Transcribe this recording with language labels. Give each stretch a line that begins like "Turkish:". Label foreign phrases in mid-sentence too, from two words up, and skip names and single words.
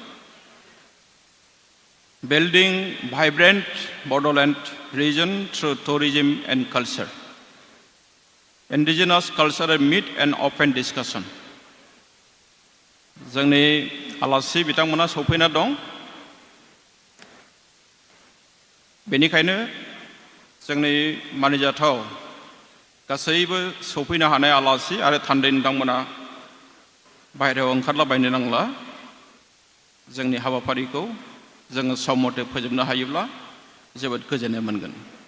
English: Building vibrant Bodoland region through tourism and culture indigenous cultural meet and open discussion
Bodo: जोंनि आलासि बिथांमोना सफैना दं बेनिखायनो जोंनि मानिजाथाव गासैबो सफैनो हानाय आलासि आरो थान्दै नोंथांमोना बाहेरायाव ओंखारलाबायनो नांला जोंनि हाबाफारिखौ जोङो सम मथे फोजोबनो हायोब्ला जोबोद गोजोननाय मोनगोन